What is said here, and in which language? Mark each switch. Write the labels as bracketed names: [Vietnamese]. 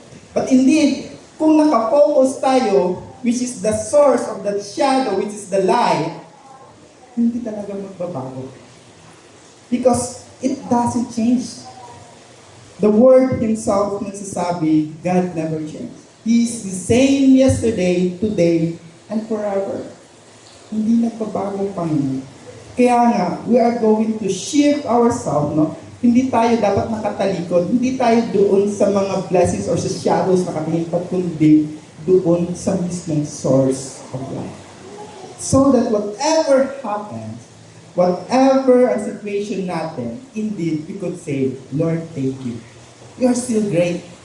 [English] But indeed, [Filipino] kung nakafocus tayo, [English] which is the source of that shadow, which is the light, [Filipino] hindi talaga magbabago. [English] Because it doesn't change. The Word Himself nagsasabi, God never changes. He is the same yesterday, today, and forever. [Filipino] Hindi nagbabago ang Panginoon. Kaya nga, [English] we are going to shift ourselves, no? [Filipino] Hindi tayo dapat nakatalikod. Hindi tayo doon sa mga blessings or sa shadows nakatingin, kundi doon sa mismong source of life. [English] So that whatever happens, whatever ang situation natin, indeed, we could say, Lord, thank you. You are still great.